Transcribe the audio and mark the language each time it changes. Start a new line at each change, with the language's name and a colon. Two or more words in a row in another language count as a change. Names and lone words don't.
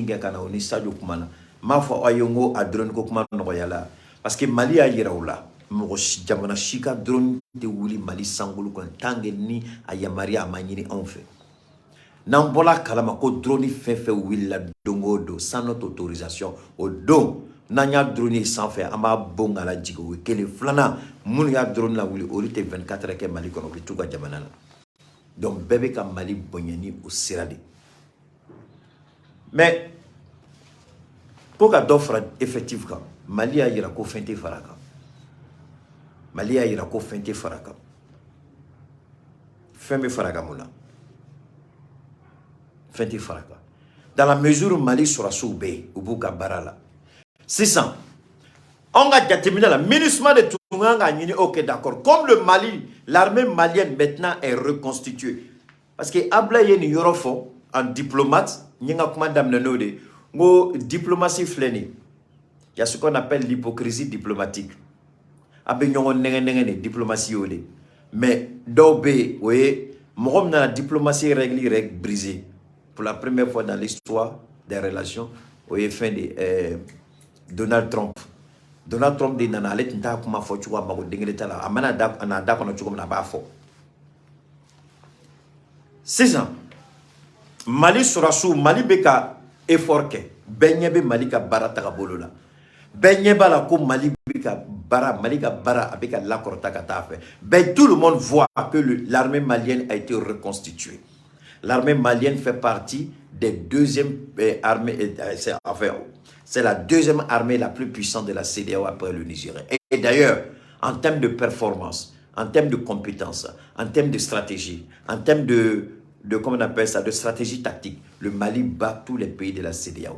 Bambara: kɛ ka na o ni Sadio kuma na n m'a fɔ aw ye n ko a drone ko kuma nɔgɔyala
French: parce que
Bambara: Mali y'a yira u la mɔgɔ jamana si ka drone tɛ wuli Mali sankolo kɔnɔ
French: tant que
Bambara: ni a yamaruya a ma ɲini anw fɛ n'an bɔra kalama ko drone fɛn fɛn wulila don o don
French: sans notre autorisation
Bambara: o don n'an y'a drone sanfɛ an b'a bon ka lajigin o ye kelen filanan minnu y'a drone lawuli olu tɛ
French: 24 heures
Bambara: kɛ Mali kɔnɔ u bɛ t'u ka jamana la donc bɛɛ bɛ ka Mali bonya ni o sira de
French: mais ko
Bambara: ka dɔ fara effectif kan Mali y'a yira ko fɛn tɛ fara kan Mali y'a yira ko fɛn tɛ fara kan fɛn bɛ fara kan mun na fɛn tɛ fara kan
French: dans la mesure où
Bambara: Mali sɔrɔsiw bɛ yen u b'u ka baara la sisan on ka jateminɛ la MINUSMA de tun kan ka
French: ɲini ok d'accord comme le Mali l'armée malienne maintenant est reconstituée parce que Ablaye
Bambara: ye nin yɔrɔ fɔ
French: en diplomate
Bambara: n ye n ka kuma daminɛ n'o de n ko diplomatie filɛ nin
French: il y a ce qu'on appelle l'hypocrisie diplomatique
Bambara: a bɛ ɲɔgɔn nɛgɛ de diplomatie y'o de mais dɔw bɛ yen o ye mɔgɔ min nana diplomatie règle yɛrɛ briser
French: pour la première fois dans l'histoire des relations
Bambara: o ye fɛn de Donald Trump de nana ale tun t'a kuma fɔ cogo a mago dengele t'a la a mana da kɔnɔ cogo min na a b'a fɔ sisan Mali sɔrɔsiw Mali bɛ ka effort kɛ bɛɛ ɲɛ bɛ Mali ka baara tagabolo la bɛɛ ɲɛ b'a la ko Mali ka baara a bɛ ka lakɔrɔta ka taa fɛ
French: mais tout le monde voit que l'armée malienne a été reconstituée l'armée malienne fait partie des deuxièmes armées c'est la deuxième armée la plus puissante de la CEDEAO après le Nigeria. Et d'ailleurs, en termes de performance, en termes de compétences, en termes de stratégie, en termes de comment on appelle ça, de stratégie tactique, le Mali bat tous les pays de la CEDEAO.